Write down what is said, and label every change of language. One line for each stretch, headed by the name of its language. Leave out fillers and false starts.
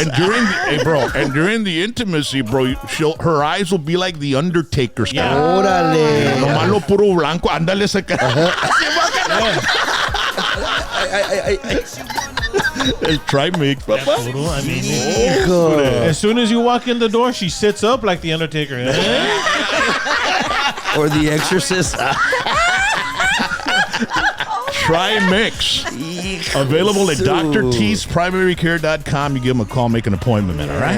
English: And during the, hey, bro, and during the intimacy, bro, her eyes will be like the Undertaker's. Yeah.
Spanish: Órale. Nomás lo puro blanco, ándale ese El Trimix, papá.
English: Puro, I mean,
Spanish: Hijo.
English: as soon as you walk in the door, she sits up like the Undertaker. Or The Exorcist. Trimix. Available at drt'sprimarycare.com. You give them a call, make an appointment, man, all right?